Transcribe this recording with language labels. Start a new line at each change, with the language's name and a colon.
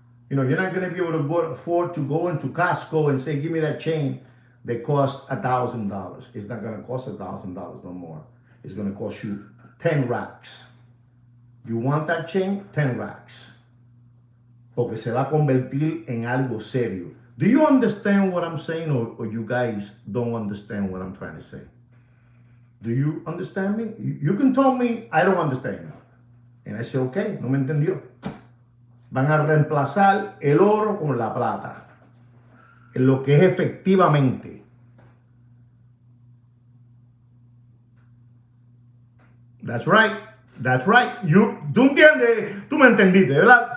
English: You're not gonna be able to afford to go into Costco and say, give me that chain that costs $1,000. It's not gonna cost $1,000 no more. It's gonna cost you 10 racks. You want that chain? 10 racks.
Spanish: Porque se va a convertir en algo serio.
English: Do you understand what I'm saying, or you guys don't understand what I'm trying to say? Do you understand me? You can tell me I don't understand. And I say, okay,
Spanish: no me entendió. Van a reemplazar el oro con la plata. En lo que es efectivamente.
English: That's right. That's right.
Spanish: Tú entiendes, tú me entendiste, ¿verdad?